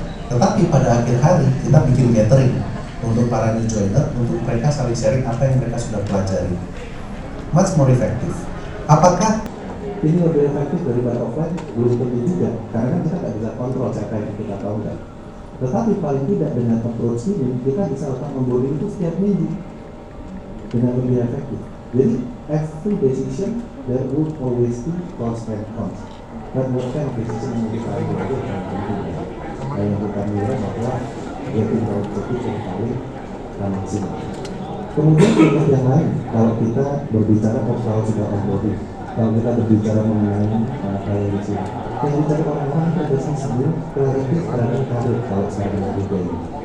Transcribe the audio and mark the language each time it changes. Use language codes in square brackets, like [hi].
[id] Tetapi pada akhir hari kita bikin gathering untuk para new joiner, untuk mereka saling sharing apa yang mereka sudah pelajari. [en] Much more effective. [id] Apakah ini lebih efektif daripada offline? Belum tentu juga, karena kan kita nggak bisa kontrol siapa yang kita tahu kan. Tetapi paling tidak dengan approach ini kita bisa lakukan onboarding itu setiap minggu dengan lebih efektif. Jadi [en] every decision there will always be pros and cons. [id] Dan bukan decision yang kita ambil itu yang penting. Yang kita nilai bahwa [en] getting out [id] itu yang paling maksimal. Kemudian contoh yang lain, kalau kita berbicara sudah onboarding, kalau kita berbicara mengenai karir di sini, yang dicari orang-orang itu biasanya sebelum clarity terhadap karir kalau sekarang berbeda ini.